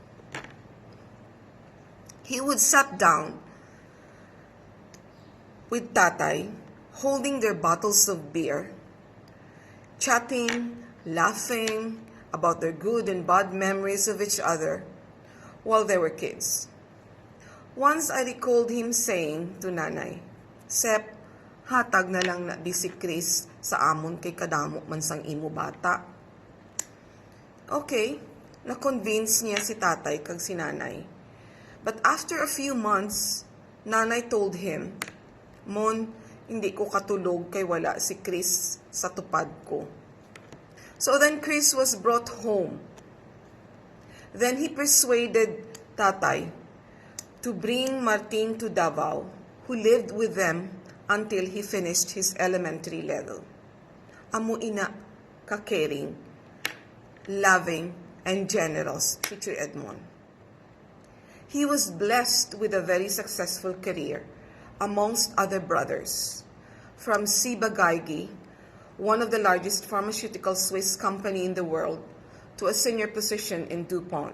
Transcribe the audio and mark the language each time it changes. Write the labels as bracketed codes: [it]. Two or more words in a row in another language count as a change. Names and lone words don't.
[en] He would sit down with Tatay, holding their bottles of beer, chatting, laughing about their good and bad memories of each other while they were kids. Once I recalled him saying to Nanay, [hil] "Sep, hatag na lang na di si Chris sa amon kay kadamo man sang imo bata." Okay, na-convince niya si Tatay kag si Nanay. [en] But after a few months, Nanay told him, [hil] "Mon, hindi ko katulog kay wala si Chris sa tupad ko." [en] So then Chris was brought home. Then he persuaded Tatay to bring Martin to Davao, who lived with them until he finished his elementary level. [hil] Amo ina ka- [en] caring, loving, and generous [hil] si Choy Edmond. [en] He was blessed with a very successful career amongst other brothers, from Ciba-Geigy, one of the largest pharmaceutical Swiss company in the world, to a senior position in DuPont.